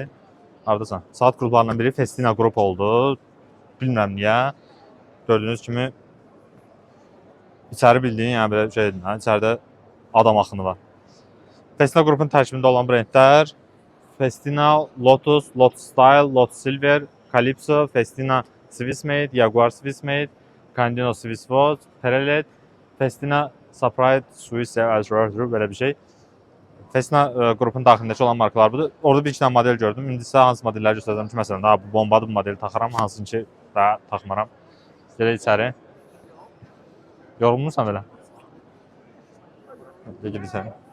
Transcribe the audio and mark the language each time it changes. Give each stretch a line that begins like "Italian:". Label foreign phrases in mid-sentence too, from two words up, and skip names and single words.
Azerbaijani: Haradasan? Saat qruplarından biri Festina qrup oldu. Bilmirəm niyə. Gördüyünüz kimi içəri bildiyin, yəni belə şeydir. İçəridə adam axını var. Festina qrupun tərkibində olan brendlər Festina, Lotus, Lotus Style, Lotus Silver, Calypso, Festina Swissmade, Jaguar Swissmade, Candino Swissvolt, Perelet, Festina Sprite, Swiss belə bir şey. Festina qrupun daxilindəki olan markalar budur. Orada bir iki dənə model gördüm. İndi sizə hansı modelləri göstərəcəm ki, məsələn, bu bombadır, bu modeli taxıram, hansını ki, daha taxmaram. Gələ içəri. Yorulmursan belə? Gəl içəri.